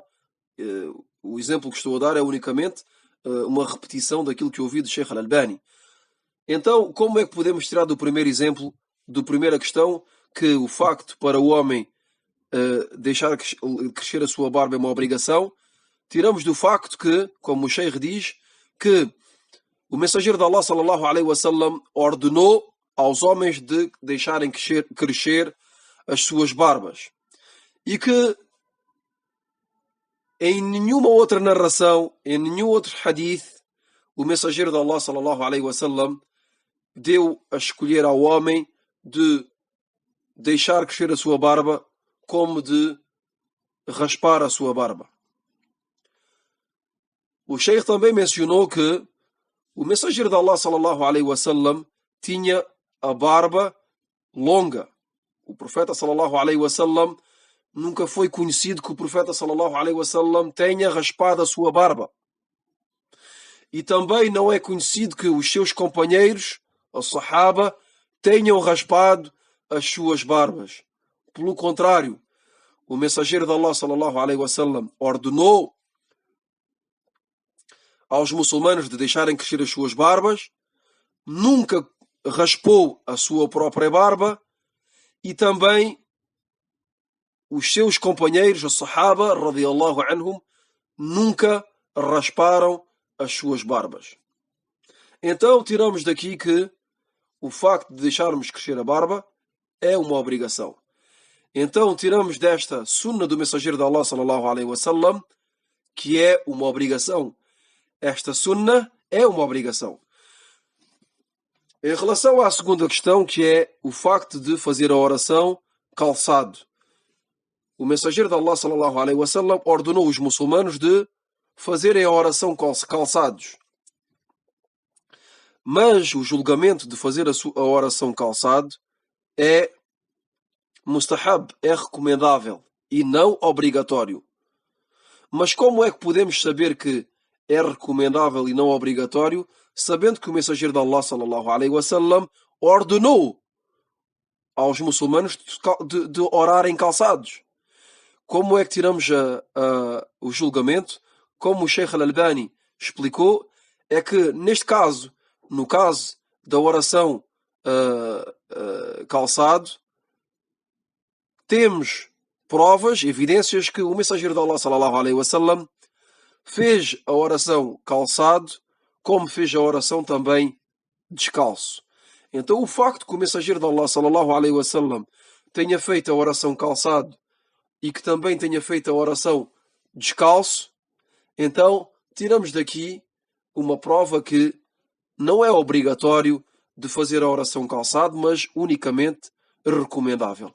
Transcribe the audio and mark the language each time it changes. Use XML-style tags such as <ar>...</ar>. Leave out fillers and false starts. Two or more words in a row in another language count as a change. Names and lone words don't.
<pt>O exemplo que estou a dar é unicamente uma repetição daquilo que eu ouvi do Sheikh Al-Albani. Então, como é que podemos tirar do primeiro exemplo, da primeira questão, que o facto para o homem deixar crescer a sua barba é uma obrigação? Tiramos do facto que, como o Sheikh diz, que o mensageiro de Allah</pt> <ar>صلى الله عليه وسلم</ar> <pt>ordenou aos homens de deixarem crescer as suas barbas. E que em nenhuma outra narração, em nenhum outro hadith, o mensageiro de Allah</pt> <ar>صلى الله عليه وسلم</ar> <pt>deu a escolher ao homem de deixar crescer a sua barba como de raspar a sua barba. O Sheikh também mencionou que o mensageiro de Allah</pt> <ar>صلى الله عليه وسلم</ar> <pt>tinha a barba longa. O profeta</pt> <ar>صلى الله عليه وسلم</ar> <pt>nunca foi conhecido que o profeta</pt> <ar>صلى الله عليه وسلم</ar> <pt>tenha raspado a sua barba. E também não é conhecido que os seus companheiros, os sahaba, tenham raspado as suas barbas. Pelo contrário, o mensageiro de Allah</pt> <ar>صلى الله عليه وسلم</ar> <pt>ordenou aos muçulmanos de deixarem crescer as suas barbas, nunca raspou a sua própria barba e também os seus companheiros, os sahaba,</pt> <ar>رضي الله عنهم,</ar> <pt>nunca rasparam as suas barbas. Então tiramos daqui que o facto de deixarmos crescer a barba é uma obrigação. Então tiramos desta sunna do mensageiro de Allah</pt> <ar>صلى الله عليه وسلم</ar> <pt>que é uma obrigação. Esta sunna é uma obrigação. Em relação à segunda questão, que é o facto de fazer a oração calçado. O mensageiro de Allah</pt> <ar>صلى الله عليه وسلم</ar> <pt>ordenou os muçulmanos de fazerem a oração calçados. Mas o julgamento de fazer a oração calçado é mustahab, é recomendável e não obrigatório. Mas como é que podemos saber que é recomendável e não obrigatório, sabendo que o mensageiro de Allah</pt> <ar>صلى الله عليه وسلم</ar> <pt>ordenou aos muçulmanos de orarem calçados? Como é que tiramos o julgamento? Como o Sheikh Al-Albani explicou, é que neste caso, no caso da oração calçado, temos provas, evidências que o mensageiro de Allah</pt> <ar>صلى الله عليه وسلم</ar> <pt>fez a oração calçado, como fez a oração também descalço. Então o facto que o mensageiro de Allah</pt> <ar>صلى الله عليه وسلم</ar> <pt>tenha feito a oração calçado e que também tenha feito a oração descalço, então tiramos daqui uma prova que não é obrigatório de fazer a oração calçado, mas unicamente recomendável.</pt>